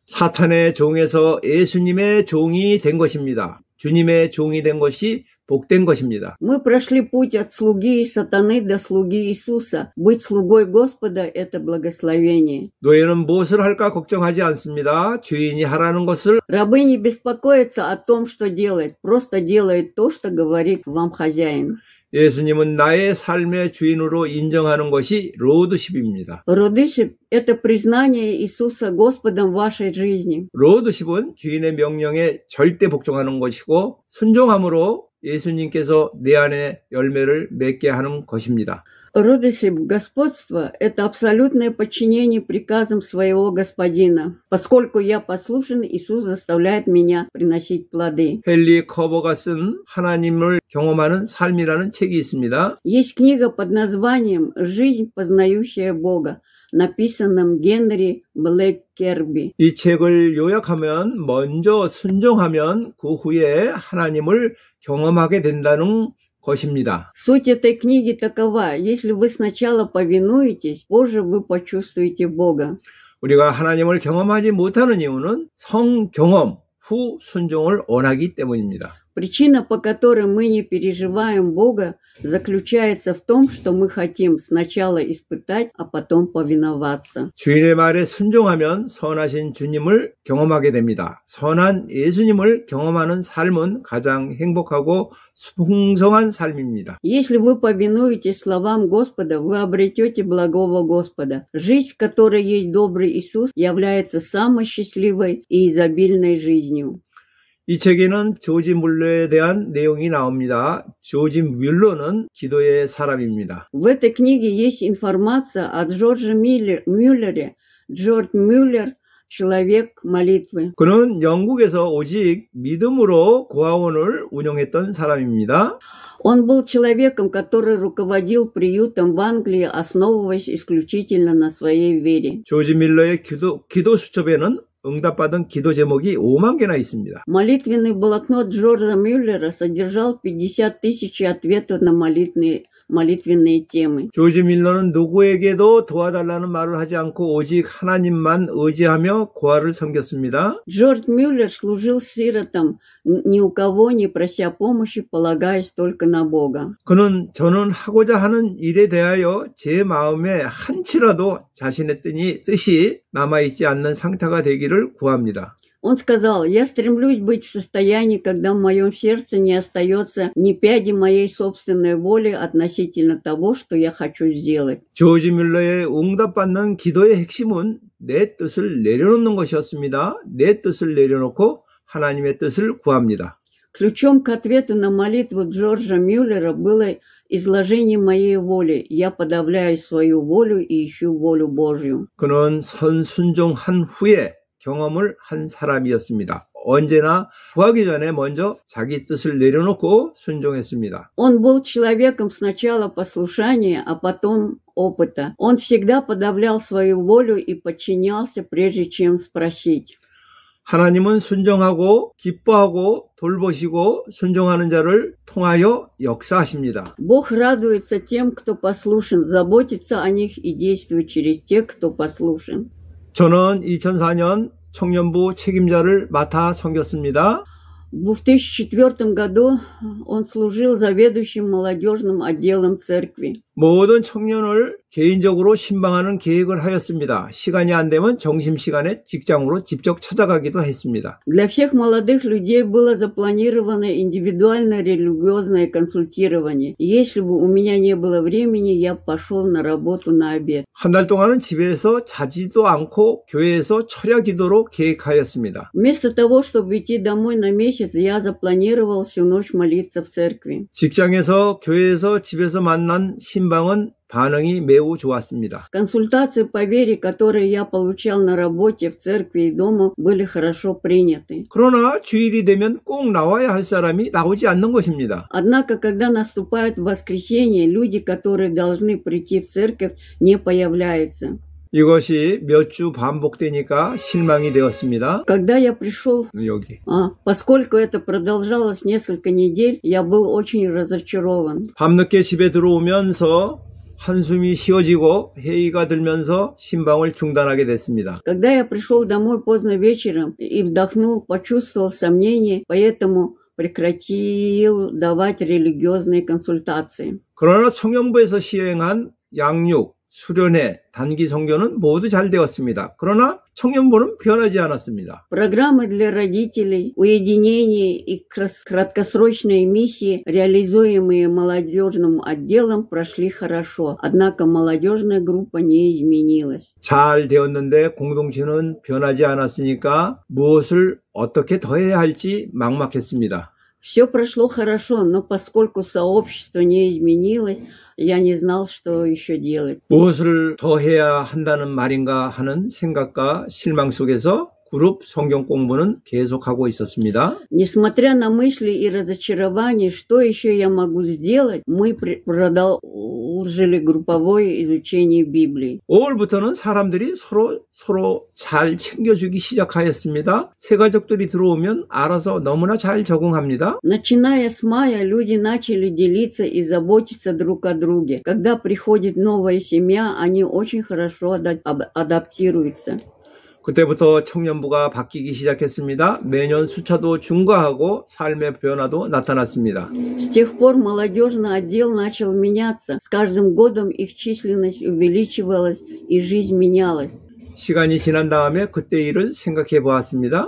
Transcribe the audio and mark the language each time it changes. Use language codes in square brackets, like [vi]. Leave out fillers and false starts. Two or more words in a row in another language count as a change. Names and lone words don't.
[ko] 사탄의 종에서 예수님의 종이 된 것입니다. 주님의 종이 된 것이 복된 것입니다. [ru] Мы прошли путь от слуги сатаны до слуги Иисуса. Быть слугой Господа – это благословение. [ko] 노예는 무엇을 할까 걱정하지 않습니다. 주인이 하라는 것을. [ru] Рабы не беспокоятся о том, что делает, просто делает то, что говорит вам хозяин. [ko] 예수님은 나의 삶의 주인으로 인정하는 것이 로드십입니다. [ru] Родышев – это признание Иисуса Господом в вашей жизни. [ko] 로드십은 주인의 명령에 절대 복종하는 것이고 순종함으로 예수님께서 내 안에 열매를 맺게 하는 것입니다. [ru] Родышев господства – это абсолютное подчинение приказам своего господина. Поскольку я послушен, Иисус заставляет меня приносить плоды. [ko] 헨리 커버가 쓴 하나님을 경험하는 삶이라는 책이 있습니다. [ru] Есть книга под названием «Жизнь, познающая Бога», написанном Генри Блэккерби. [ko] 이 책을 요약하면 먼저 순종하면 그 후에 하나님을 경험하게 된다는 것입니다. [ru] Суть этой книги такова: если вы сначала повинуетесь, позже вы почувствуете Бога. [ko] 우리가 하나님을 경험하지 못하는 이유는 성경험 후 순종을 원하기 때문입니다. [ru] Причина, по которой мы не переживаем Бога, заключается в том, что мы хотим сначала испытать, а потом повиноваться. [ko] 주인의 말에 순종하면 선하신 주님을 경험하게 됩니다. 선한 예수님을 경험하는 삶은 가장 행복하고 풍성한 삶입니다. [ru] Если вы повинуетесь словам Господа, вы обретете благого Господа. Жизнь, в которой есть добрый Иисус, является самой счастливой и изобильной жизнью. [ko] 이 책에는 조지 뮬러에 대한 내용이 나옵니다. 조지 뮬러는 기도의 사람입니다. [ru] В этой книге есть информация о Джордже Мюллере. Джордж Мюллер – человек молитвы. [ko] 그는 영국에서 오직 믿음으로 고아원을 운영했던 사람입니다. [ru] Он был человеком, который руководил приютом в Англии, основываясь исключительно на своей вере. [ko] 조지 밀러의 기도 수첩에는 응답받은 기도 제목이 5만 개나 있습니다. [ru] Молитвенный блокнот Джорджа Мюллера содержал 50 тысяч ответов на молитвенные темы. [ko] 조지 밀러는 누구에게도 도와달라는 말을 하지 않고 오직 하나님만 의지하며 고아를 섬겼습니다. [ru] Джордж Мюллер служил сиротам, ни у кого не прося помощи, полагаясь только на Бога. [ko] 그는 저는 하고자 하는 일에 대하여 제 마음에 한치라도 자신의 뜻이 남아있지 않는 상태가 되기를 구합니다. [ru] Он сказал: «Я стремлюсь быть в состоянии, когда в моем сердце не остается ни пяди моей собственной воли относительно того, что я хочу сделать». [ko] 조지 밀러의 응답받는 기도의 핵심은 내 뜻을 내려놓는 것이었습니다. 내 뜻을 내려놓고 하나님의 뜻을 구합니다. [ru] Ключом к ответу на молитву Джорджа Мюллера было изложение моей воли. Я подавляю свою волю и ищу волю Божью. [ko] 그는 선순종한 후에 경험을 한 사람이었습니다. 언제나 구하기 전에 먼저 자기 뜻을 내려놓고 순종했습니다. [ru] Он был человеком сначала послушания, а потом опыта. Он всегда подавлял свою волю и подчинялся, прежде чем спросить. [ko] 하나님은 순종하고 기뻐하고 돌보시고 순종하는 자를 통하여 역사하십니다. [ru] Бог радуется тем, кто послушен, заботится о них и действует через тех, кто послушен. [ko] 저는 2004년 청년부 책임자를 맡아 섬겼습니다. [ru] В 2004 году он служил заведующим молодежным отделом церкви. [ko] 모든 청년을 개인적으로 신방하는 계획을 하였습니다. 시간이 안 되면 점심시간에 직장으로 직접 찾아가기도 했습니다. [ru] Для всех молодых людей было запланировано индивидуальное религиозное консультирование. Если бы у меня не было времени, я пошел на работу на обед. [ko] 한 달 동안은 집에서 자지도 않고 교회에서 철야 기도로 계획하였습니다. [ru] Вместо того, чтобы идти домой на месяц, я запланировал всю ночь молиться в церкви. [ko] 직장에서, 교회에서, 집에서 만난 신방은 반응이 매우 좋았습니다. [ru] Консультации по вере, которые я получал на работе, в церкви и дома, были хорошо приняты. [ko] 그러나 주일이 되면 꼭 나와야 할 사람이 나오지 않는 것입니다. [ru] Однако, когда наступает воскресенье, люди, которые должны прийти в церковь, не появляются. [ko] 이것이 몇 주 반복되니까 실망이 되었습니다. [ru] Когда я пришел, [ko] 여기. [ru] поскольку это продолжалось несколько недель, я был очень разочарован. [ko] 밤늦게 집에 들어오면서 한숨이 쉬어지고 회의가 들면서 신방을 중단하게 됐습니다. [ru] Когда я пришел домой поздно вечером и вдохнул, почувствовал сомнение, поэтому прекратил давать религиозные консультации. [ko] 그러나 청년부에서 시행한 양육, 수련회, 단기 선교는 모두 잘 되었습니다. 그러나 청년부는 변하지 않았습니다. [ru] Программы для родителей, уединение и краткосрочные миссии, реализуемые молодежным отделом, прошли хорошо. Однако молодежная группа не изменилась. [ko] 잘 되었는데 공동체는 변하지 않았으니까 무엇을 어떻게 더 해야 할지 막막했습니다. [ru] Все прошло хорошо, но поскольку сообщество не изменилось, я не знал, что еще делать. [ko] 무엇을 더 해야 한다는 말인가 하는 생각과 실망 속에서 그룹 성경 공부는 계속하고 있었습니다. [ru] Несмотря на мысли и разочарование, что еще я могу сделать, мы продолжили групповое изучение Библии. [ko] 5월부터는 사람들이 서로 잘 챙겨주기 시작하였습니다. 새 가족들이 들어오면 알아서 너무나 잘 적응합니다. [ru] Начиная с мая, люди начали делиться и заботиться друг о друге. Когда приходит новая семья, они очень хорошо адаптируются. [ko] 그때부터 청년부가 바뀌기 시작했습니다. 매년 숫자도 증가하고 삶의 변화도 나타났습니다. [ru] С тех пор молодежный отдел начал меняться. С каждым годом их численность увеличивалась и жизнь менялась. [ko] 시간이 지난 다음에 그때 일을 생각해 보았습니다.